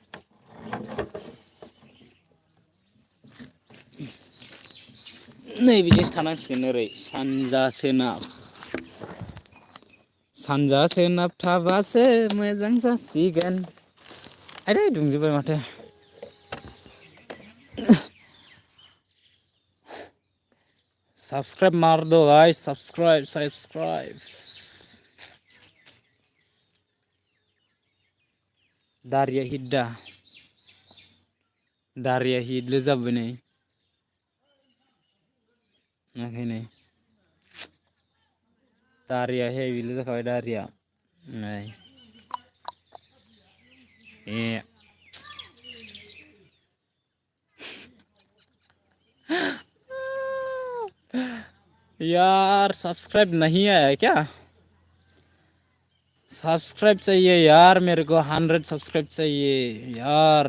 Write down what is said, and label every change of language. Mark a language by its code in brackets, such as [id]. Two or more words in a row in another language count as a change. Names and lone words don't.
[brx] नैबेजोंसो थानांसिगोन, ओरै सानजा सोनाब। सानजा सोनाब थाबासो मोजां जासिगोन। आरे दुंजोबबाय माथो। [hi] सब्सक्राइब मार दो गाइस, सब्सक्राइब सब्सक्राइब। [brx] दारिया हिद्दा, दारिया हिदल जाबाय नै, ओंखायनो दारिया हेभिल जाखाबाय दारिया नै। [hi] यार सब्सक्राइब नहीं आया क्या? सब्सक्राइब चाहिए यार, मेरे को 100 सब्सक्राइब चाहिए यार।